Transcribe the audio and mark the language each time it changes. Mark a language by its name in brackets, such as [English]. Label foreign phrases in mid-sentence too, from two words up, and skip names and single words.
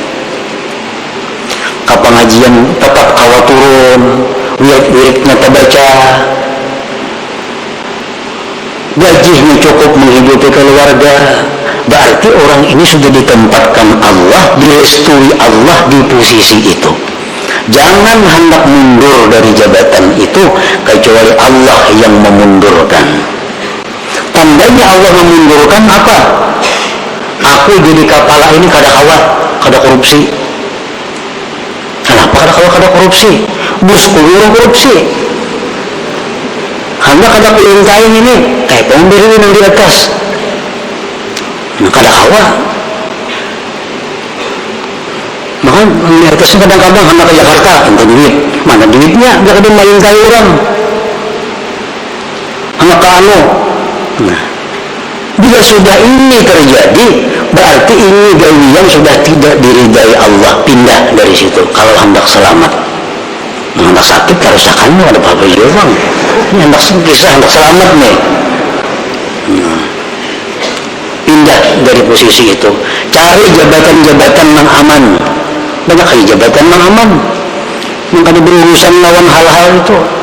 [Banjar] Kapangajian tetap kawat turun, wirid-wiridnya terbaca, gajinya cukup menghidupi keluarga. Berarti orang ini sudah ditempatkan Allah, direstui Allah di posisi itu. Jangan hendak mundur dari jabatan itu kecuali Allah yang memundurkan. Tandanya Allah memundurkan apa? Aku jadi kepala ini kada korupsi. Kenapa kada korupsi? Bosku korupsi. Hanya kada perintahin ini, kayak pemberi yang di atas. Kada kawa. Maka di atasnya kadang-kadang hendak ke Jakarta, entah duit. Mana duitnya? Dia kada merintahi orang. Hendak ke anu. Nah, bila sudah ini terjadi, berarti ini gawian sudah tidak diridai Allah, pindah dari situ. Kalau hendak selamat, hendak sakit harus akanmu ada apa-apa juga. Ini hendak kisah hendak selamat nih, pindah dari posisi itu, cari jabatan-jabatan yang aman. Banyak kali jabatan yang aman, yang kada berurusan lawan hal-hal itu.